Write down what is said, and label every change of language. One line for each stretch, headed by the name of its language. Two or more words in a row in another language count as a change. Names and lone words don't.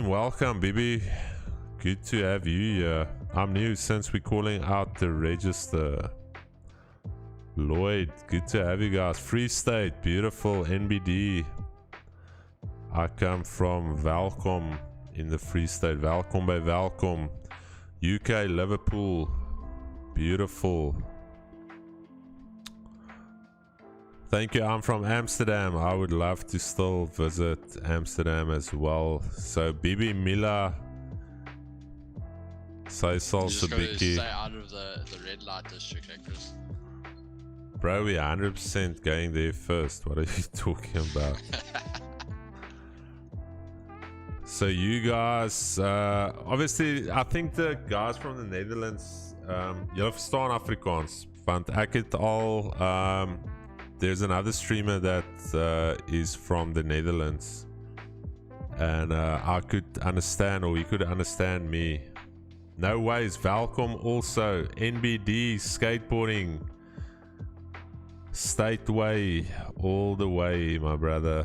English: Welcome, Bibi. Good to have you here. I'm new since we're calling out the register. Lloyd, good to have you guys. Free State, beautiful. NBD. I come from Welkom in the Free State.
Afrikaans: Welkom by Welkom.
English: UK, Liverpool. Beautiful. Thank you. I'm from Amsterdam. I would love to still visit Amsterdam as well.
Afrikaans: So Bibi Mila, sy sal se bietjie.
English: Stay out of the red light district, Chris. Bro, we're 100% going there first. What are you talking about? So you guys, obviously, I think the guys from the Netherlands,
Afrikaans: julle verstaan Afrikaans, want ek het al
English: there's another streamer that is from the Netherlands, and I could understand, or he could understand me. No ways. Welkom also. NBD skateboarding. State Way all the way, my brother.